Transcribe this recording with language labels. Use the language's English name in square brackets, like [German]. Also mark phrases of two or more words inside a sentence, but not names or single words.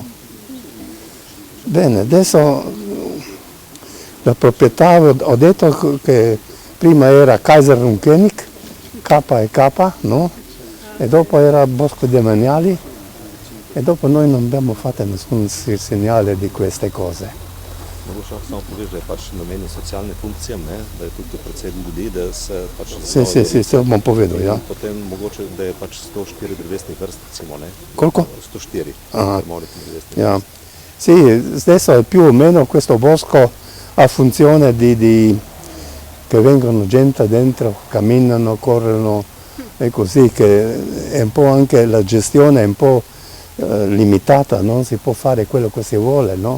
[Italian] Bene, adesso la proprietà, ho detto che prima era [German] Kaiser und König, [Italian] K&K, no? E dopo era Bosco Demaniali e dopo noi non abbiamo fatto nessun segnale di queste cose. [Slovenian] Mogoče samo poveš, da je pač namenjen socialnim funkcijam, ne? Da je tukaj predvsem ljudi, da se pač... Sì, bom povedal, ja. Potem mogoče, da je pač 104 drevesnih vrst, recimo, ne? Koliko? 104 drevesnih Ja. vrst. [Italian] Sì, adesso è più o meno questo bosco ha funzione che vengono gente dentro, camminano, corrono e così, che è un po' anche la gestione è un po' limitata, non si può fare quello che si vuole, no?